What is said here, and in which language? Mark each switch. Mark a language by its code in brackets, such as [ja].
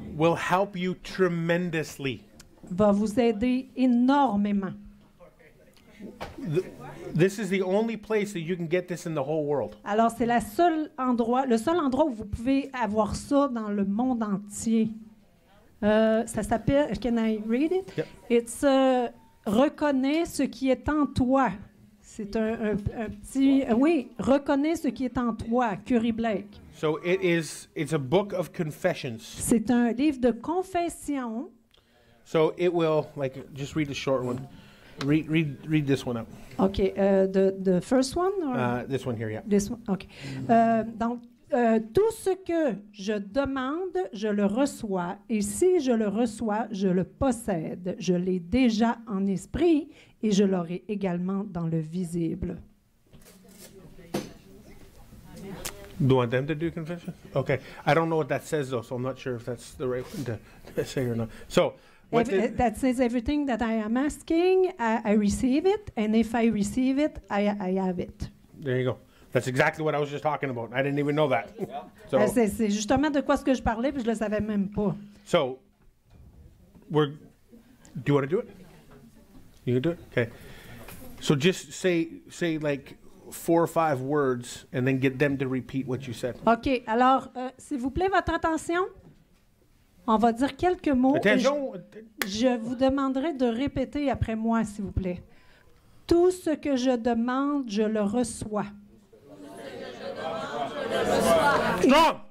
[en] will help you tremendously. [fr] va vous aider énormément. [en] This is the only place that you can get this in the whole world. [fr] Alors, c'est le seul endroit où vous pouvez avoir ça dans le monde entier. Ça s'appelle, [en] can I read it? Yep. It's [fr] reconnais ce qui est en toi. C'est un petit, oui, reconnais ce qui est en toi, Curry Blake. [en] So it's a book of confessions. [fr] C'est un livre de confession. [en] So it will, like, just read the short one. Read this one out. OK. The first one? Or? This one here, yeah. This one? OK. [fr] Donc, tout ce que je demande, je le reçois. Et si je le reçois, je le possède. Je l'ai déjà en esprit et je l'aurai également dans le visible. [en] Do you want them to do confession? Okay. I don't know what that says, though, so I'm not sure if that's the right one to say or not. So, That says everything that I am asking, I receive it. And if I receive it, I have it. There you go. That's exactly what I was just talking about. I didn't even know that. So, [fr] C'est justement de quoi ce que je parlais, puis je le savais même pas. [en] so do you want to do it? You can do it? Okay. So just say like 4 or 5 words and then get them to repeat what you said. OK. [fr] Alors, s'il vous plaît, votre attention. On va dire quelques mots. Attention. Je vous demanderai de répéter après moi, s'il vous plaît. Tout ce que je demande, je le reçois. [en] Strong.